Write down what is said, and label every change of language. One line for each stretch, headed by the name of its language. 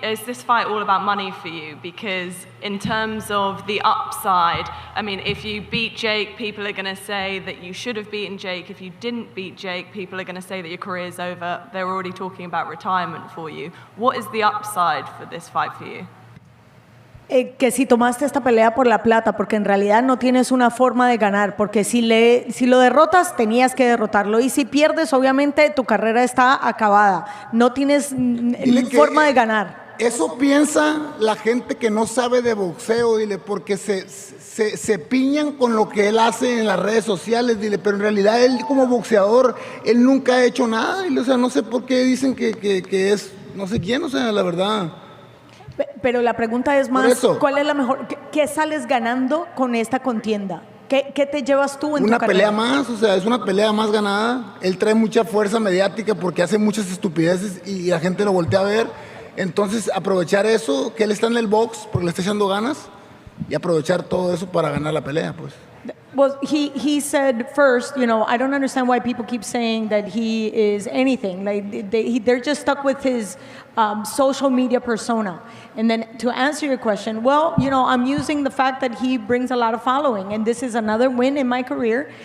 English: Is this fight all about money for you? Because in terms of the upside, I mean, if you beat Jake, people are going to say that you should have beaten Jake. If you didn't beat Jake, people are going to say that your career is over. They're already talking about retirement for you. What is the upside for this fight for you?
Spanish: Que si tomaste esta pelea por la plata, porque en realidad no tienes una forma de ganar, porque si lo derrotas, tenías que derrotarlo, y si pierdes, obviamente tu carrera está acabada, no tienes forma de ganar. Eso piensa la gente que no sabe de boxeo, dile, porque se piñan con lo que él hace en las redes sociales, dile, pero en realidad él como boxeador, él nunca ha hecho nada, dile, o sea, no sé por qué dicen que es no sé quién, o sea, la verdad. Pero la pregunta es más, ¿cuál es la mejor? ¿Qué sales ganando con esta contienda? ¿Qué te llevas tú en tu carrera? Una pelea más, o sea, es una pelea más ganada. Él trae mucha fuerza mediática porque hace muchas estupideces y la gente lo voltea a ver. Entonces, aprovechar eso, que él está en el box porque le está echando ganas, y aprovechar todo eso para ganar la pelea, pues.
English: Well, he said first, I don't understand why people keep saying that he is anything. Like they're just stuck with his social media persona. And then to answer your question, well, I'm using the fact that he brings a lot of following, and this is another win in my career.